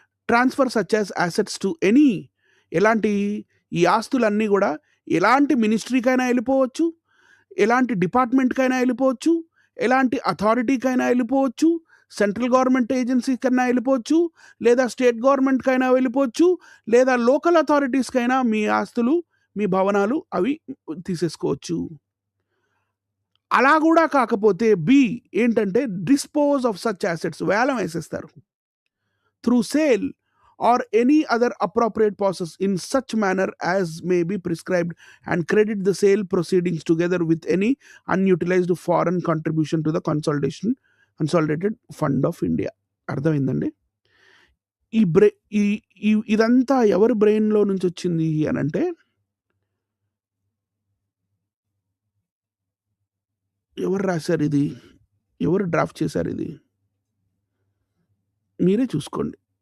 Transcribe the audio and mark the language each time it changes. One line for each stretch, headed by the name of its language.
English: transfer such as assets to any,
Telugu: ఎలాంటి ఈ ఆస్తులన్నీ కూడా ఎలాంటి మినిస్ట్రీకైనా వెళ్ళిపోవచ్చు, ఎలాంటి డిపార్ట్మెంట్కైనా వెళ్ళిపోవచ్చు, ఎలాంటి అథారిటీకైనా వెళ్ళిపోవచ్చు, సెంట్రల్ గవర్నమెంట్ ఏజెన్సీ కన్నా వెళ్ళిపోవచ్చు, లేదా స్టేట్ గవర్నమెంట్కైనా వెళ్ళిపోవచ్చు, లేదా లోకల్ అథారిటీస్కైనా మీ ఆస్తులు, మీ భవనాలు అవి తీసేసుకోవచ్చు. అలా కూడా కాకపోతే బి ఏంటంటే
English: dispose of such assets,
Telugu: వేలం వేసేస్తారు.
English: Through sale or any other appropriate process in such manner as may be prescribed and credit the sale proceedings together with any unutilized foreign contribution to the consolidated fund of India.
Telugu: అర్థమైందండి? ఇదంతా ఎవరి బ్రెయిన్లో నుంచి వచ్చింది అని అంటే, ఎవరు రాశారు ఇది, ఎవరు డ్రాఫ్ట్ చేశారు ఇది, మీరే చూసుకోండి.